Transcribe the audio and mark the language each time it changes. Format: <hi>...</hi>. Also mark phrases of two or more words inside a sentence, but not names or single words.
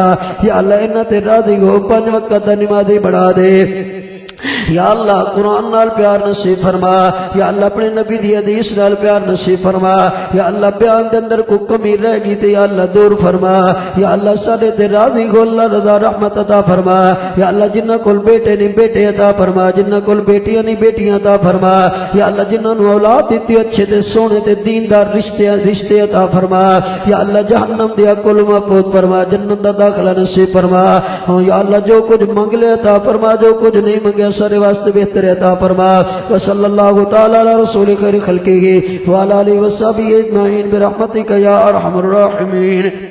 <pa>یا اللہ انہوں تے راضی ہو، 5 وقت دا نمازی بڑھا دے. یا اللہ قرآن نال پیار نصیب فرما. یا اللہ اپنے نبی دی حدیث نال پیار نصیب فرما. یا اللہ بیان دے اندر کوئی کمی رہ گئی تے یا اللہ دور فرما. یا اللہ ساڈے تے راضی ہو، اللہ رضا رحمت عطا فرما. یا اللہ جنہاں کول بیٹے نہیں بیٹے عطا فرما، جنہاں کول بیٹیاں نہیں بیٹیاں عطا فرما. یا اللہ جنہاں نو اولاد دتی اچھے تے سونے تے دیندار رشتے عطا فرما. یا اللہ جہنم دیا کل محفوظ فرما، جنت دا داخلہ نصیب فرما. یا اللہ جو کچھ منگ لے عطا فرما، جو کچھ نہیں منگیا سارے واسطے بہتر عطا فرما.</pa> <ar>وصلی اللہ تعالی علی رسول خیر خلقہ وعلی آلہ وصحبہ اجمعین برحمتک یا ارحم الراحمین.</ar>